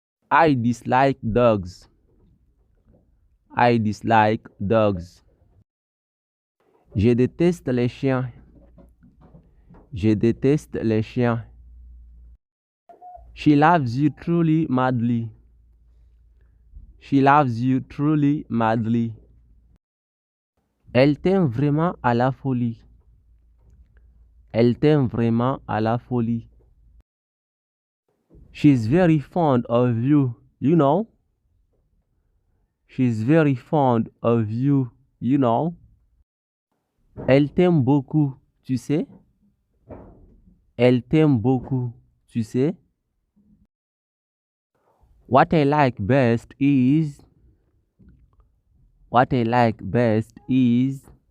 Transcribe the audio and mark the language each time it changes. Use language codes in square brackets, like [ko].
[en] I dislike dogs. I dislike dogs. [fr] Je déteste les chiens. Je déteste les chiens. [en] She loves you truly madly. She loves you truly madly. [fr] Elle t'aime vraiment à la folie. Elle t'aime vraiment à la folie. [en] She's very fond of you, you know. She's very fond of you, you know. [fr] Elle t'aime beaucoup, tu sais. Elle t'aime beaucoup, tu sais. [en] What I like best is. What I like best is.